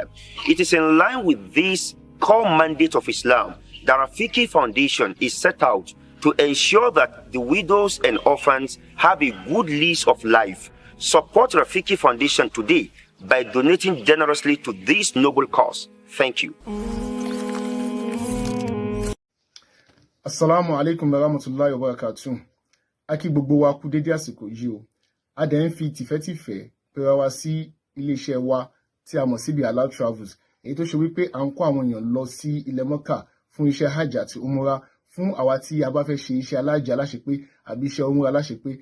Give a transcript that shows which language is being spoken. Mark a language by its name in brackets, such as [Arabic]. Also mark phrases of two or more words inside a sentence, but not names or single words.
[English] It is in line with this core mandate of Islam that Rafiki Foundation is set out to ensure that the widows and orphans have a good lease of life. Support Rafiki Foundation today by donating generously to this noble cause. Thank you. [Arabic] السلام عليكم ورحمة الله وبركاته. [Yoruba] Aki gbogbo wa kú dédé àsìkò yìí o. A dẹ̀ ń fi tìfẹ́tìfẹ́ pera wa sí iléeṣẹ́ wa tí a mọ̀ sí Brotherhood Travels. Èyí tó ṣe wípé à ń kó àwọn èèyàn lọ sí ilẹ̀ Mọ́kà fún iṣẹ́ hajj àti umura fún àwa tí a bá fẹ́ ṣe iṣẹ́ alájẹ aláṣepé àbí iṣẹ́ umura aláṣepé.